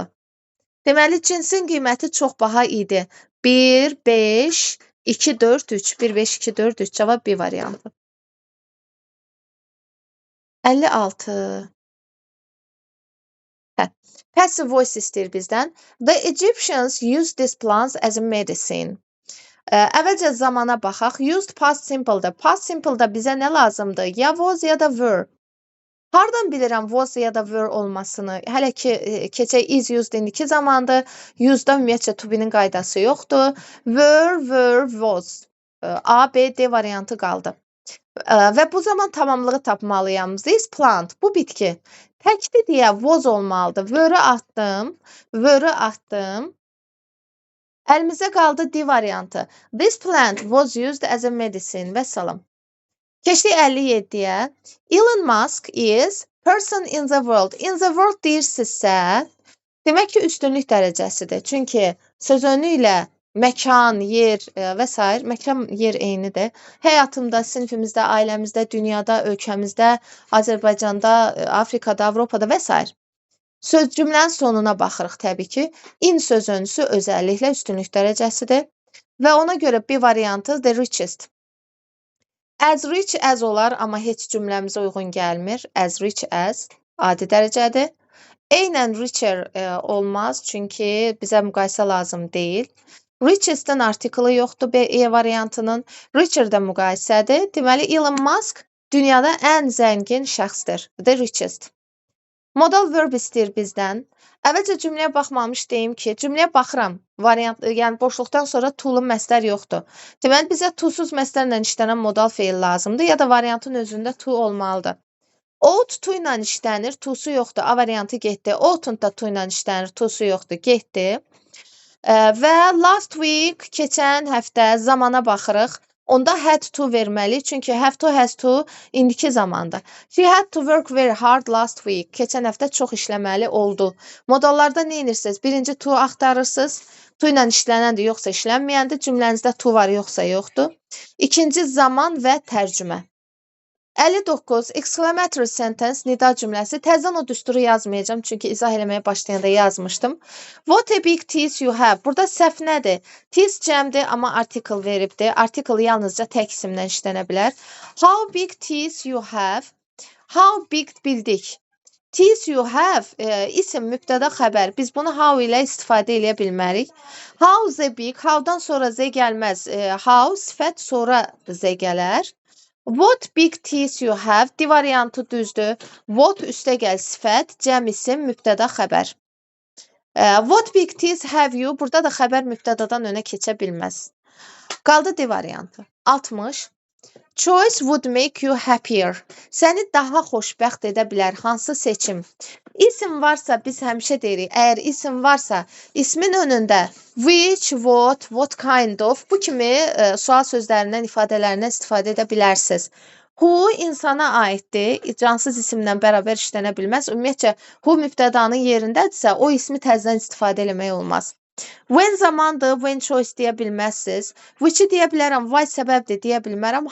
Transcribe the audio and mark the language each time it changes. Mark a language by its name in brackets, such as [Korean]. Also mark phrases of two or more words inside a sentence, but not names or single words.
[Azerbaijani] Deməli, cinsin qiyməti çox baha idi. 1, 5, 2, 4, 3. 1, 5, 2, 4, 3. Cavab B variantı. 56. [English] Passive voice [Azerbaijani] istəyir bizdən. [English] The Egyptians used these plants as a medicine. [Azerbaijani] Əvvəlcə zamana baxaq. [English] Used past simple'da. Past simple'da [Azerbaijani] bizə nə lazımdır? Ya was ya da were. Hardan bilirəm was ya da were olmasını? Hələ ki, keçək [English] is used [Azerbaijani] indiki zamandır. Use'da ümumiyyətcə [English] to be- [Azerbaijani] nin qaydası yoxdur. [English] Were, was. A, [Azerbaijani] B, D variantı qaldı. Və bu zaman tamamlığı tapmalıyam. [English] This plant, [Azerbaijani] bu bitki. Təkdir deyə was olmalıdır. Were atdım. Əlimizdə qaldı D variantı. [English] This plant was used as a medicine. [Azerbaijani] Və salam. Keçdik 57-yə. [English] Elon Musk is person in the world. In the world [Azerbaijani] deyirsinizsə, demək ki, üstünlük dərəcəsidir. Çünki sözönü ilə məkan, yer və s. Məkan, yer eynidir. Həyatımda, sinifimizdə, ailəmizdə, dünyada, ölkəmizdə, Azərbaycanda, Afrikada, Avropada və s. Söz cümlənin sonuna baxırıq təbii ki. In sözönüsü özəlliklə üstünlük dərəcəsidir. Və ona görə B variantı [English] the richest. As rich as [Azerbaijani] olar, amma heç cümləmizə uyğun gəlmir. [English] As rich as [Azerbaijani] adi dərəcədir. Eynən richer olmaz, çünki bizə müqayisə lazım deyil. Richest'in artiklı yoxdur E variantının. Richer də müqayisədir. Deməli, Elon Musk dünyada ən zəngin şəxsdir. [English] The richest. Modal verb [Azerbaijani] istəyir bizdən. Əvvəlcə cümləyə baxmamış deyim ki, cümləyə baxıram. Variant, yəni boşluqdan sonra to-lu məsdər yoxdur. Deməli, bizə to-suz məsdərlə işlənən modal feil lazımdır, ya da variantın özündə to olmalıdır. [English] Ought to [Azerbaijani] ilə işlənir, to-su yoxdur. A variantı getdi. Oughtn't da to ilə işlənir, to-su yoxdur, getdi. Və [English] last week, [Azerbaijani] keçən həftə zamana baxırıq. Onda [English] had to [Azerbaijani] verməli, çünki [English] have to, has to [Azerbaijani] indiki zamandır. [English] She had to work very hard last week. [Azerbaijani] Keçən həftə çox işləməli oldu. Modallarda nə edirsiniz? Birinci to axtarırsınız. To ilə işlənəndir, yoxsa işlənməyəndir. Cümlənizdə to var, yoxsa yoxdur. İkinci zaman və tərcümə. 59. [English] Exclamatory sentence, [Azerbaijani] nida cümləsi. Təzədən o düsturu yazmayacağım, çünki izah eləməyə başlayanda yazmışdım. [English] What a big teeth you have. [Azerbaijani] Burada səhv nədir? Teeth cəmdir, amma article veribdir. Article yalnızca tək isimlə işlənə bilər. [English] How big teeth you have. How big bildik. Teeth you have, [Azerbaijani] isim, mübtəda, xəbər. Biz bunu how ilə istifadə eləyə bilmərik. [English] How the big, [Azerbaijani] how'dan sonra z gəlməz. How, sifət, sonra z gələr. [English] What big teeth you have, [Azerbaijani] D variantı düzdür. What üstə gəl sifət, cəm isim, mübtəda, xəbər. [English] What big teeth have you, [Azerbaijani] burada da xəbər mübtədadan önə keçə bilməz. Qaldı D variantı. 60. [English] Choice would make you happier. [Azerbaijani] Səni daha xoşbəxt edə bilər. Hansı seçim? İsim varsa biz həmişə deyirik. Əgər isim varsa, ismin önündə [English] which, what kind of [Azerbaijani] bu kimi sual sözlərindən, ifadələrindən istifadə edə bilərsiniz. Who insana aiddir. Cansız isimlə bərabər işlənə bilməz. Ümumiyyətcə, who mübtədanın yerindədirsə, o ismi təzədən istifadə eləmək olmaz. When zamandır, [English] when choice [Azerbaijani] deyə bilməzsiniz. Which-i deyə bilərəm, why səbəbdir deyə bilmərəm.